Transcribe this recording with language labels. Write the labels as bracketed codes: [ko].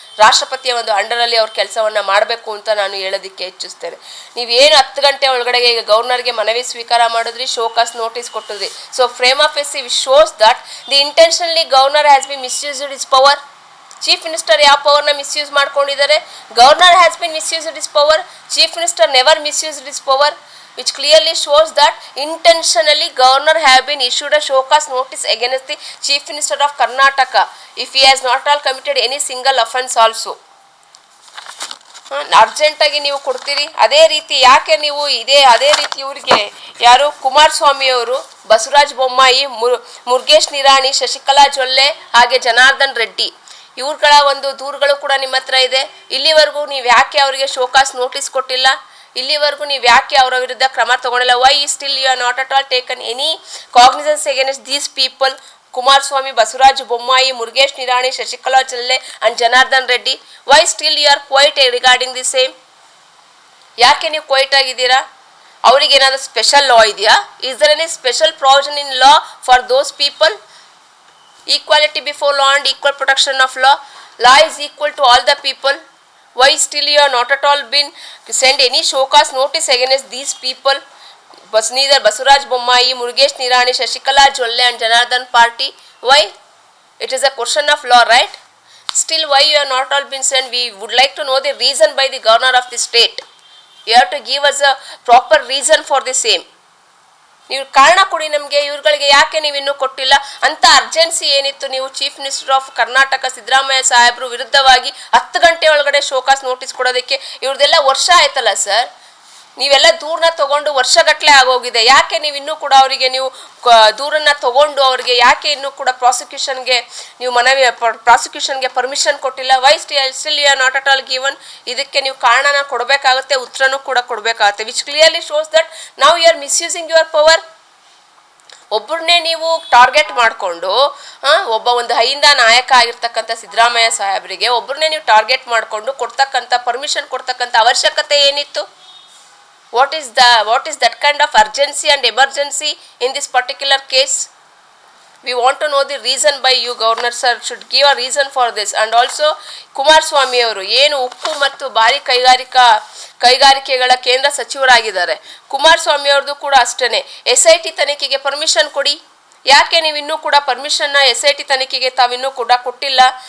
[kn] ರಾಷ್ಟ್ರಪತಿಯ ಒಂದು ಅಂಡರಲ್ಲಿ ಅವ್ರ ಕೆಲಸವನ್ನು ಮಾಡಬೇಕು ಅಂತ ನಾನು ಹೇಳೋದಕ್ಕೆ ಇಚ್ಛಿಸ್ತೇನೆ. ನೀವೇನು 10 ಗಂಟೆ ಒಳಗಡೆ ಈಗ ಗವರ್ನರ್ಗೆ ಮನವಿ ಸ್ವೀಕಾರ ಮಾಡಿದ್ರಿ, show cause notice ಕೊಟ್ಟಿದ್ರಿ. [en] So frame of S shows that the intentionally governor has be misused is power. [kn] Chief minister ಯಾವ ಪವರ್ನ ಮಿಸ್ಯೂಸ್ ಮಾಡ್ಕೊಂಡಿದ್ದಾರೆ? [en] Governor has been misused is power. Chief minister never misused is power, which clearly shows that intentionally governor have been issued a showcase notice against the chief minister of Karnataka if he has not all committed any single offence also. [kn] ಅರ್ಜೆಂಟಾಗಿ ನೀವು ಕೊಡ್ತೀರಿ. ಅದೇ ರೀತಿ ಯಾಕೆ ನೀವು ಅದೇ ರೀತಿ ಇವರಿಗೆ ಯಾರು ಕುಮಾರಸ್ವಾಮಿಯವರು, ಬಸವರಾಜ ಬೊಮ್ಮಾಯಿ, ಮುರುಗೇಶ್ ನಿರಾಣಿ, ಶಶಿಕಲಾ ಜೊಲ್ಲೆ ಹಾಗೆ ಜನಾರ್ದನ್ ರೆಡ್ಡಿ ಇವ್ರುಗಳ ಒಂದು ದೂರುಗಳು ಕೂಡ ನಿಮ್ಮ ಹತ್ರ ಇದೆ. ಇಲ್ಲಿವರೆಗೂ ನೀವು ಯಾಕೆ ಅವರಿಗೆ ಶೋಕಾಸ್ ನೋಟಿಸ್ ಕೊಟ್ಟಿಲ್ಲ? ಇಲ್ಲಿವರೆಗೂ ನೀವು ಯಾಕೆ ಅವರ ವಿರುದ್ಧ ಕ್ರಮ ತಗೊಂಡಿಲ್ಲ? [en] Why still you are not at all taken any cognisance against these people? Kumaraswamy, Basavaraj Bommai, Murugesh Nirani, Shashikala Jolle and Janardhan Reddy, why still you are quiet regarding the same? [kn] ಯಾಕೆ ನೀವು ಕ್ವೈಟ್ ಆಗಿದ್ದೀರಾ? ಅವರಿಗೆ ಏನಾದರೂ ಸ್ಪೆಷಲ್ ಲಾ ಇದೆಯಾ? [en] Is there any special provision in law for those people? Equality before law and equal protection of law. Law is equal to all the people. Why still you are not at all been send any showcase notice against these people? neither Basuraj Bommai, Murugesh Nirani, Shashikala Jolle and Janardhan party. Why? It is a question of law, right? Still, why you have not all been sent? We would like to know the reason by the governor of the state. You have to give us a proper reason for the same. [kn] ನೀವು ಕಾರಣ ಕೊಡಿ ನಮಗೆ, ಇವ್ರುಗಳಿಗೆ ಯಾಕೆ ನೀವು ಇನ್ನೂ ಕೊಟ್ಟಿಲ್ಲ ಅಂತ urgency ಏನಿತ್ತು? ನೀವು chief minister of Karnataka Siddaramaiah ಸಾಹೇಬರು ವಿರುದ್ಧವಾಗಿ 10 ಗಂಟೆ ಒಳಗಡೆ ಶೋಕಾಸ್ ನೋಟಿಸ್ ಕೊಡೋದಕ್ಕೆ ಇವ್ರದ್ದೆಲ್ಲ ವರ್ಷ ಆಯ್ತಲ್ಲ ಸರ್. ನೀವೆಲ್ಲ ದೂರನ್ನ ತಗೊಂಡು ವರ್ಷಗಟ್ಟಲೆ ಆಗೋಗಿದೆ. ಯಾಕೆ ನೀವು ಇನ್ನೂ ಕೂಡ ಅವರಿಗೆ ನೀವು ದೂರನ್ನ ತಗೊಂಡು ಅವರಿಗೆ ಯಾಕೆ ಇನ್ನೂ ಕೂಡ ಪ್ರಾಸಿಕ್ಯೂಷನ್ಗೆ ನೀವು ಪ್ರಾಸಿಕ್ಯೂಷನ್ಗೆ ಪರ್ಮಿಷನ್ ಕೊಟ್ಟಿಲ್ಲ? [en] Why still you are not at all given? [kn] ಇದಕ್ಕೆ ನೀವು ಕಾರಣನ ಕೊಡಬೇಕಾಗುತ್ತೆ, ಉತ್ತರನೂ ಕೂಡ ಕೊಡಬೇಕಾಗುತ್ತೆ. [en] Which clearly shows that now you are misusing your power. [kn] ಒಬ್ಬರನ್ನೇ ನೀವು ಟಾರ್ಗೆಟ್ ಮಾಡಿಕೊಂಡು ಒಂದು ಹೈಂದ ನಾಯಕ ಆಗಿರ್ತಕ್ಕಂಥ ಸಿದ್ದರಾಮಯ್ಯ ಸಾಹೇಬರಿಗೆ ಒಬ್ಬರನ್ನೇ ನೀವು ಟಾರ್ಗೆಟ್ ಮಾಡಿಕೊಂಡು ಕೊಡ್ತಕ್ಕಂಥ ಪರ್ಮಿಷನ್ ಕೊಡ್ತಕ್ಕಂಥ ಅವಶ್ಯಕತೆ ಏನಿತ್ತು? [en] What is that kind of urgency and emergency in this particular case? We want to know the reason by you, Governor sir should give a reason for this. And also [kn] Kumaraswamy ಅವರು ಏನು ಉಕ್ಕು ಮತ್ತು ಭಾರಿ ಕೈಗಾರಿಕೆಗಳ ಕೇಂದ್ರ ಸಚಿವರಾಗಿದ್ದಾರೆ. ಕುಮಾರಸ್ವಾಮಿ ಅವ್ರದ್ದು ಕೂಡ ಅಷ್ಟೇ. SIT ತನಿಖೆಗೆ ಪರ್ಮಿಷನ್ ಕೊಡಿ. ಯಾಕೆ ನೀವು ಇನ್ನೂ ಕೂಡ ಪರ್ಮಿಷನ್ನ SIT ತನಿಖೆಗೆ ತಾವಿನ್ನೂ ಕೂಡ ಕೊಟ್ಟಿಲ್ಲ?